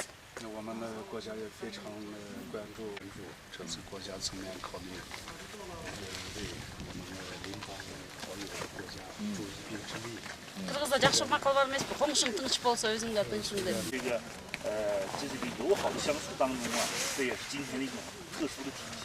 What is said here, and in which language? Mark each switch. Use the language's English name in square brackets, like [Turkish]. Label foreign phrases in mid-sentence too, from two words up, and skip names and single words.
[Chinese] 我们的国家也非常关注这次国家层面考虑，为我们的邻邦好友国家助一臂之力。 [Kyrgyz] Кыргызда жакшы макал бар эмеспи? Коңшуң тынч болсо өзүң да тынчсың деп. [Chinese] 这是个友好的相处当中啊，这也是今天的一种特殊的体现。